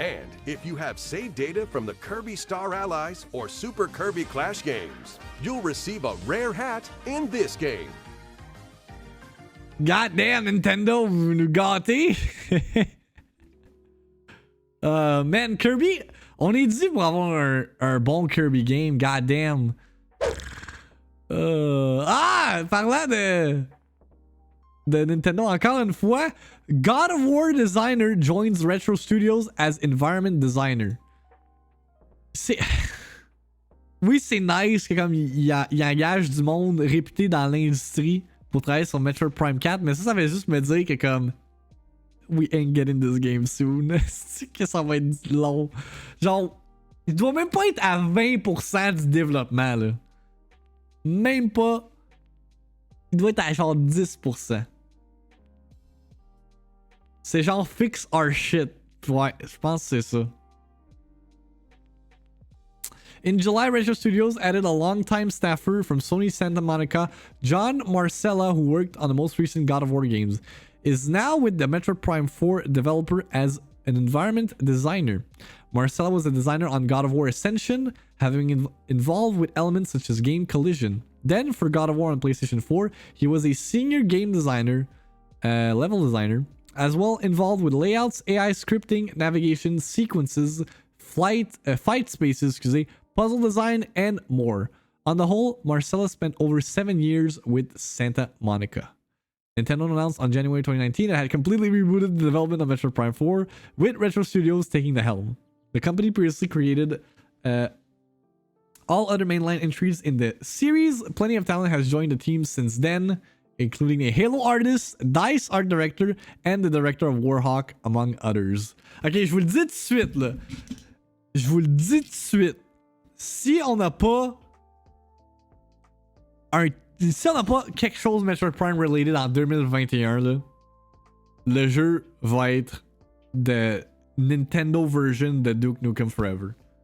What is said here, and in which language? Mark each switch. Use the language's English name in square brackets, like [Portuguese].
[English] And if you have saved data from the Kirby Star Allies or Super Kirby Clash games, you'll receive a rare hat in this game. [French] Goddamn, Nintendo, vous nous gâtez. Man, Kirby, on est dû pour avoir un bon Kirby game, goddamn. Parlant de Nintendo, encore une fois, [English] God of War designer joins Retro Studios as environment designer. C'est... [French] Oui, c'est nice que comme il engage du monde réputé dans l'industrie pour travailler sur Metroid Prime 4, mais ça veut juste me dire que comme [English] we ain't getting this game soon. [French] C'est que ça va être long. Genre, il doit même pas être à 20% du développement, là. Même pas. Il doit être à genre 10%. C'est genre [English] fix our shit. [French] Ouais, je pense que c'est ça. [English] In July, Retro Studios added a longtime staffer from Sony Santa Monica, John Marcella, who worked on the most recent God of War games, is now with the Metroid Prime 4 developer as an environment designer. Marcella was a designer on God of War Ascension, having involved with elements such as game collision. Then, for God of War on PlayStation 4, he was a senior game designer, level designer, as well involved with layouts, AI scripting, navigation, sequences, fight spaces, puzzle design, and more. On the whole, Marcella spent over 7 years with Santa Monica. Nintendo announced on January 2019 it had completely rebooted the development of Metroid Prime 4, with Retro Studios taking the helm. The company previously created all other mainline entries in the series. Plenty of talent has joined the team since then, including a Halo artist, DICE art director, and the director of Warhawk, among others. [French] Ok, je vous le dis tout de suite, là. Je vous le dis tout de suite. Si on n'a pas quelque chose Metroid Prime related en 2021, là, le jeu va être de Nintendo version de Duke Nukem Forever.